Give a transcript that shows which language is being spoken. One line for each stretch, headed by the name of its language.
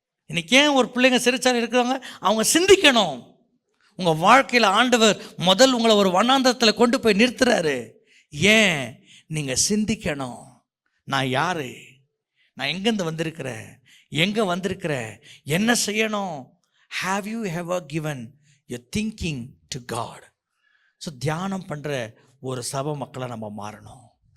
Tamil: இன்னைக்கு ஏன் ஒரு பிள்ளைங்க சிறைச்சாலை இருக்கிறாங்க? அவங்க சிந்திக்கணும். உங்கள் வாழ்க்கையில் ஆண்டவர் உங்களை ஒரு வண்ணாந்தரத்தில் கொண்டு போய் நிறுத்துறாரு. ஏன்? நீங்கள் சிந்திக்கணும். நான் யாரு, நான் எங்கேருந்து வந்திருக்கிறேன், எங்கே வந்திருக்கிறேன், என்ன செய்யணும்?
English: Have you ever given your thinking to God?
Tamil: So தியானம் பண்ணுற ஒரு சபை மக்களை நம்ம மாறணும்.